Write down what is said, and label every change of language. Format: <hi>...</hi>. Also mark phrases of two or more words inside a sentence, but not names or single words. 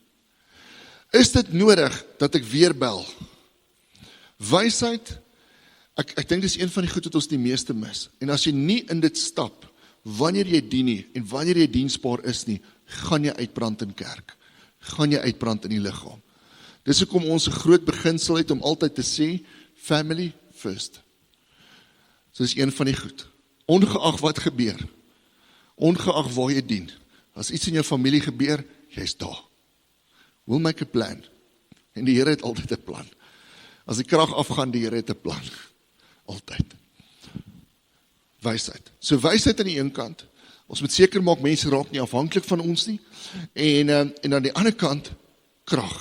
<af>Is dit nodig dat ek weer bel? Wysheid, ek dink dis een van die goed wat ons die meeste mis. En as jy nie in dit stap, wanneer jy dien nie, en wanneer jy diensbaar is nie, gaan jy uitbrand in kerk. Gaan jy uitbrand in die liggaam. Dis hoekom ons 'n groot beginsel het om altyd te sê,</af> <en>family first.</en> <af>So dis een van die goed. Ongeag wat gebeur, ongeag waar jy dien, as iets in jou familie gebeur, jy's daar.</af> <en>We'll make a plan.</en> <af>En die Here het altyd 'n plan. As die krag afgaan, die Here het 'n plan. Altyd. Wysheid. So wysheid aan die een kant. Ons moet seker maak mense raak nie afhanklik van ons nie. En aan die ander kant krag.</af>